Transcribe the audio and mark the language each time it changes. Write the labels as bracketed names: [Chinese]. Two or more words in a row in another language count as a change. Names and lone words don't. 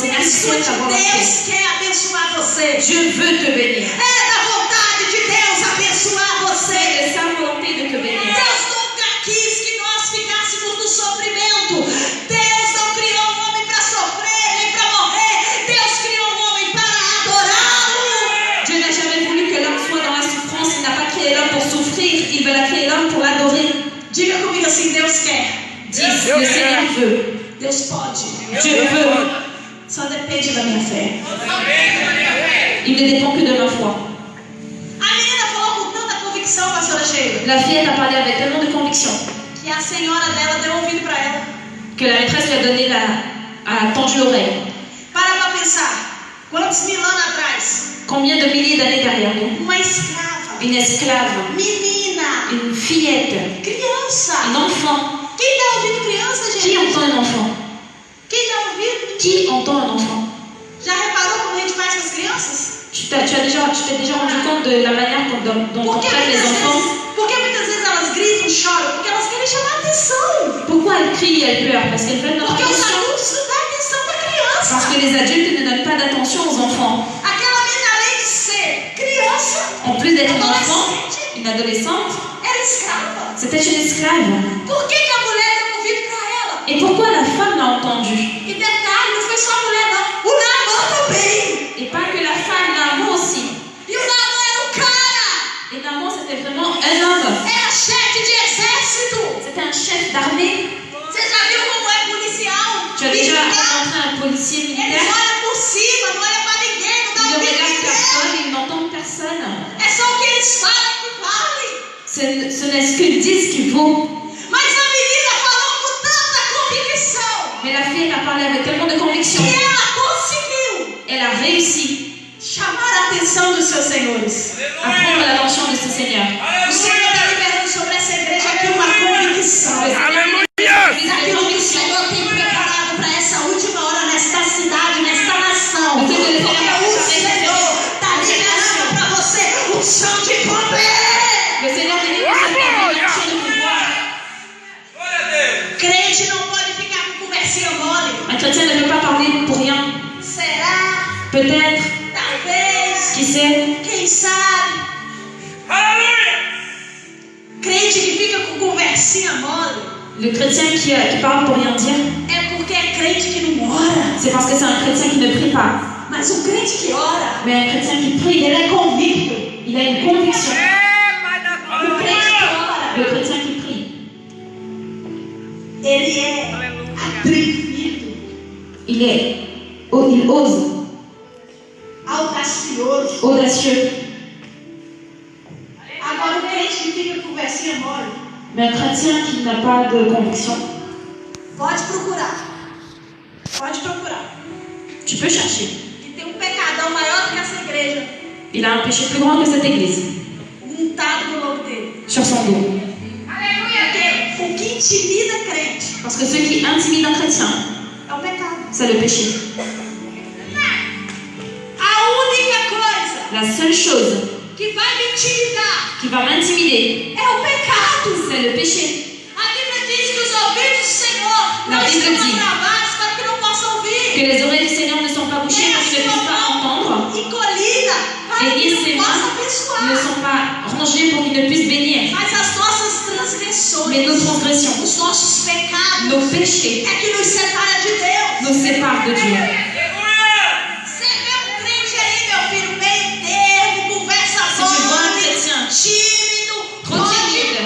[Portuguese] pessoa de Deus quer abençoar você. [French] Dieu veut te bénir. [Portuguese] É da vontade de Deus abençoar você. [French] C'est de sa volonté de te bénir. [Portuguese] Deus nunca quis que nós ficássemos no sofrimento. Deus não criou o homem para sofrer nem para morrer. Deus criou o homem para adorá-lo. [French] Dieu n'a jamais voulu que l'homme soit dans la souffrance. Il n'a pas créé l'homme pour souffrir. Il veut créer l'homme pour l'adorer. [Portuguese] Diga comigo assim, Deus quer. [French] Dis, le Seigneur veut. [Portuguese] Deus pode. [French] Dieu veut. [Portuguese] Só depende da minha fé. [French] Il ne dépend que de ma foi. [Portuguese] A menina falou com tanta convicção, pastora Sheila, [French] La fillette a parlé avec tellement de conviction [Portuguese] que a senhora dela deu ouvido para ela. [French] que la maîtresse lui a donné a tendu l'oreille. [Portuguese] Para pensar. Quantos mil anos atrás? [French] Combien de milliers d'années derrière nous? [Portuguese] Uma escrava. [French] Une esclave, [Portuguese] Menina. [French] une fillette, [Portuguese] Criança. [French] un enfant. [Portuguese] Quem dá ouvido criança, gente? [French] Qui entend un enfant? [Portuguese] Quem dá ouvido? [French] Qui entend un enfant? [Portuguese] Já reparou como a gente faz com as crianças? [French] Tu t'es déjà rendu compte de la manière dont on traite les enfants? [Portuguese] Porque muitas vezes elas gritam, choram, porque elas querem chamar atenção. [French] Pourquoi elles crient et elles pleurent? Parce qu'elles veulent notre [Portuguese] Porque os [French] attention. [Portuguese] adultos não dão atenção para a criança. [French] Parce que les adultes ne donnent pas d'attention aux enfants. [Portuguese] Aquela menina, além de ser criança, [French] En plus d'être un enfant, une adolescente, [Portuguese] era escrava. [French] c'était une esclave. [Portuguese] Por que a mulher deu ouvido para ela? [French] Et pourquoi la femme l'a entendu? [Portuguese] E detalhe, não foi só a mulher, não. O Naamã também. [French] Et pas que la femme, Naaman aussi. [Portuguese] E o Naamã era o cara. [French] Et Naaman, c'était vraiment un homme. [Portuguese] Era chefe de exército. [French] C'était un chef d'armée. [Portuguese] Você já viu como é policial? [French] Tu as déjà [Portuguese] Militar? [French] rencontré un policier [Portuguese] Eles [French] militaire? [Portuguese] olham por cima, não olha para ninguém, não dá [French] Il ne [Portuguese] ouvido [French] regarde [Portuguese] ninguém. [French] personne, il n'entend personne. [Portuguese] É só o que eles falam que vale. [French] Ce n'est ce qu'ils disent qu'il vaut. [Portuguese] Mas a menina falou com tanta convicção [French] Mais la fille a parlé avec tellement de conviction. [Portuguese] que ela conseguiu [French] Elle a réussi [Portuguese] chamar a atenção dos seus senhores. [French] à prendre l'attention de ce Seigneur. [Portuguese] O Senhor está liberando sobre essa igreja aqui uma convicção. Aquilo que o Senhor tem preparado para essa última hora nesta cidade, nesta nação. Porque o Senhor está liberando para você unção de poder. [French] Le Seigneur est venu pour cette de pouvoir. [Portuguese] Crente não pode ficar com conversinha mole. [French] Un chrétien ne peut pas parler pour rien. [Portuguese] Será? [French] Peut-être, [Portuguese] Talvez. [French] qui sait, [Portuguese] Quem sabe? Crente que fica com conversinha mole [French] le chrétien qui parle pour rien dire, [Portuguese] é porque é crente que não ora. [French] c'est parce que c'est un chrétien qui ne prie pas. [Portuguese] Mas o crente que ora, [French] Mais un chrétien qui prie, [Portuguese] ele é convicto. [French] il a une conviction. [Portuguese] O crente que ora, [French] Le chrétien qui prie, [Portuguese] ele é atrevido, [French] il ose, [Portuguese] audacioso. [French] audacieux. [Portuguese] Agora o crente que fica com conversinha mole, [French] Mais un chrétien qui n'a pas de conviction, [Portuguese] pode procurar. Pode procurar. [French] tu peux chercher. [Portuguese] E tem um pecadão maior do que essa igreja [French] Il a un péché plus grand que cette église, [Portuguese] montado no lobo dele. [French] sur son dos. [Portuguese] Porque o que intimida crente [French] Parce que ce qui intimide un chrétien, [Portuguese] é o pecado. [French] c'est le péché. [Portuguese] A única coisa [French] La seule chose [Portuguese] que vai me intimidar [French] qui va m'intimider, [Portuguese] é o pecado. [French] c'est le péché. [Portuguese] A Bíblia diz que os ouvidos do Senhor não [French] La Bible [Portuguese] estão [French] dit [Portuguese] agravados para que não possam ouvir. [French] Que les oreilles du Seigneur ne sont pas bouchées pour qu'ils ne puissent pas entendre, [Portuguese] Encolhida para [French] et [Portuguese] que [French] ni [Portuguese] não [French] ses [Portuguese] possa [French] mains [Portuguese] abençoar. [French] ne sont pas rangées pour qu'ils ne puissent bénir. [Portuguese] Mas as nossas transgressões, [French] Mais nos transgressions, [Portuguese] os nossos pecados, [French] nos péchés, [Portuguese] é que nos separa de Deus. [French] nous séparent de Dieu. [Portuguese] Você vê um crente aí, meu filho, meio termo, conversa [French] Si tu vois un [Portuguese] mole, [French] chrétien [Portuguese] tímido, [French] trop timide,